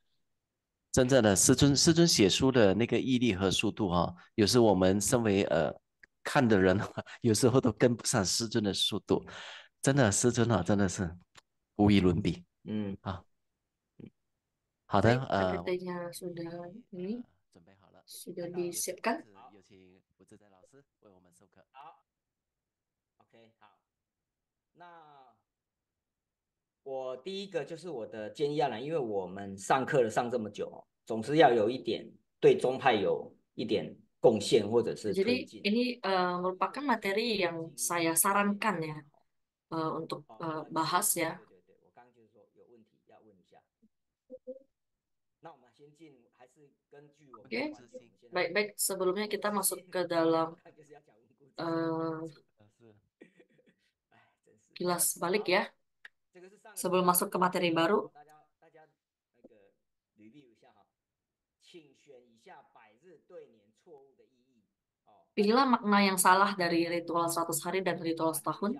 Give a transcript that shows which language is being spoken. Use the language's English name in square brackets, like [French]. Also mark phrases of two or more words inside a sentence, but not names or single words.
[Chinese] 真正的师尊写书的那个毅力和速度有时我们身为看的人有时候都跟不上师尊的速度，真的师尊真的是无与伦比。好的 [Indonesian] PPT-nya sudah ini [Chinese] 准备好了， [Indonesian] sudah disiapkan。 [Chinese] 有请福自在老师为我们授课。好 ，OK， 好，那我第一个就是我的建议案，因为我们上课上这么久，总是要有一点对宗派有一点贡献或者是推进。 [Indonesian] Jadi ini merupakan materi yang saya sarankan ya untuk bahas ya. [Chinese] 对，我刚刚就是说有问题要问一下。那我们先进，还是根据我们 [Indonesian] Oke, baik sebelumnya kita masuk ke dalam kilas balik ya. Sebelum masuk ke materi baru, pilihlah makna yang salah dari ritual 100 hari dan ritual setahun.